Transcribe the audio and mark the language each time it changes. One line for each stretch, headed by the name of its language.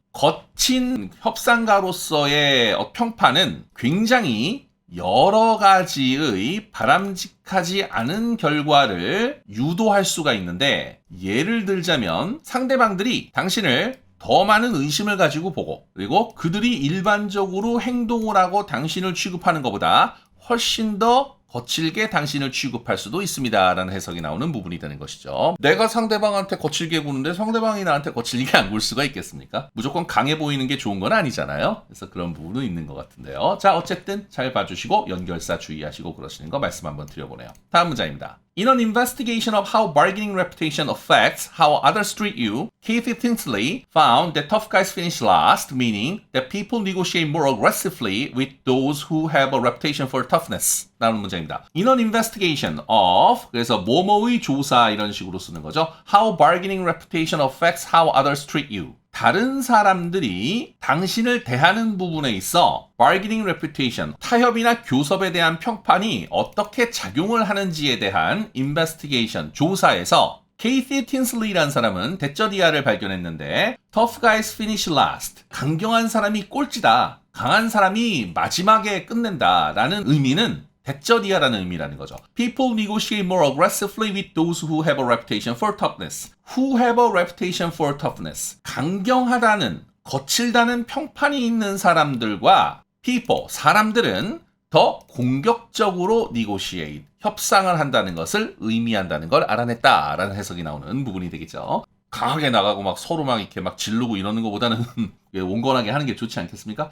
Korean: 거친 협상가로서의 평판은 굉장히 여러 가지의 바람직하지 않은 결과를 유도할 수가 있는데 예를 들자면 상대방들이 당신을 더 많은 의심을 가지고 보고 그리고 그들이 일반적으로 행동을 하고 당신을 취급하는 것보다 훨씬 더 거칠게 당신을 취급할 수도 있습니다. 라는 해석이 나오는 부분이 되는 것이죠. 내가 상대방한테 거칠게 구는데 상대방이 나한테 거칠게 안 굴 수가 있겠습니까? 무조건 강해 보이는 게 좋은 건 아니잖아요. 그래서 그런 부분은 있는 것 같은데요. 자, 어쨌든 잘 봐주시고 연결사 주의하시고 그러시는 거 말씀 한번 드려보네요. 다음 문장입니다.
English: In an investigation of how bargaining reputation affects how others treat you, Kathy Tinsley found that tough guys finish last, meaning that people negotiate more aggressively with those who have a reputation for toughness.
Korean: 라는 문장입니다.
English: In an investigation of,
Korean: 그래서 뭐뭐의 조사 이런 식으로 쓰는 거죠.
English: How bargaining reputation affects how others treat you.
Korean: 다른 사람들이 당신을 대하는 부분에 있어 bargaining reputation, 타협이나 교섭에 대한 평판이 어떻게 작용을 하는지에 대한 investigation, 조사에서 케이티 틴슬리라는 사람은 대쩌리아를 발견했는데
English: tough guys finish last,
Korean: 강경한 사람이 꼴찌다, 강한 사람이 마지막에 끝낸다 라는 의미는 대절이야라는 의미라는 거죠.
English: People negotiate more aggressively with those who have a reputation for toughness. Who have a reputation for toughness.
Korean: 강경하다는, 거칠다는 평판이 있는 사람들과 people, 사람들은 더 공격적으로 negotiate, 협상을 한다는 것을 의미한다는 걸 알아냈다라는 해석이 나오는 부분이 되겠죠. 강하게 나가고 막 서로 막 이렇게 막 지르고 이러는 것보다는 온건하게 하는 게 좋지 않겠습니까?